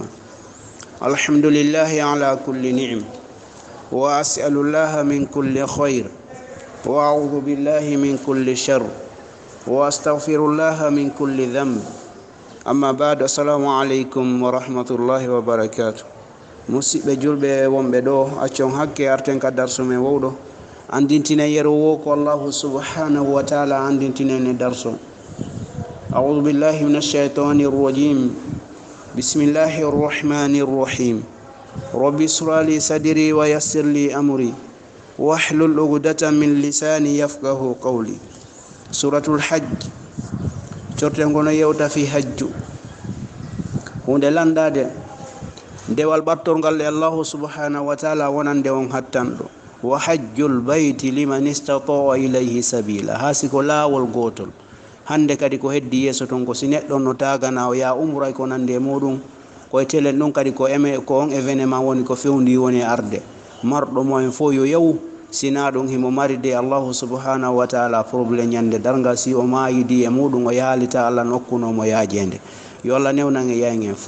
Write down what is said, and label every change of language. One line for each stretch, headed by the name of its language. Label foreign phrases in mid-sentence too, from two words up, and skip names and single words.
Arabic: الحمد لله على كل نعم وأسأل الله من كل خير وأعوذ بالله من كل شر وأستغفر الله من كل ذنب. أما بعد، السلام عليكم ورحمة الله وبركاته.
Fula: musidɓe julɓe wonɓe ɗo accon hakke arten ka darso men wowɗo andintine yero wo ko
Arabic: الله سبحانه وتعالى
Fula: andintinene darso.
Arabic: أعوذ بالله من الشيطان الرجيم. بسم الله الرحمن الرحيم. ربي اشرح لي صدري ويسر لي أمري واحلل عقدة من لساني يفقه قولي. سورة الحج
Fula: cortengono yewta fi hajju hunde landade dewal battorgal e
Arabic: الله سبحانه وتعالى
Fula: wonande on hattanɗo.
Arabic: وحج البيت من استطاع إليه سبيلا.
Fula: hasi ko laawol gotol hande kadi ko heddi yeso ton ko si neɗɗo no tagana o ya umra ko nande muɗum koye telen ɗum kadi ko on événement woni ko fewndi woni arde marɗo moen fo yo yaw sina ɗum himo mari de
Arabic: الله سبحانه وتعالى
Fula: probléme ñande dargal si o mayidi e muɗum o yaalita allah nokkunomo yaajede yo allah newnan e yaygen fo.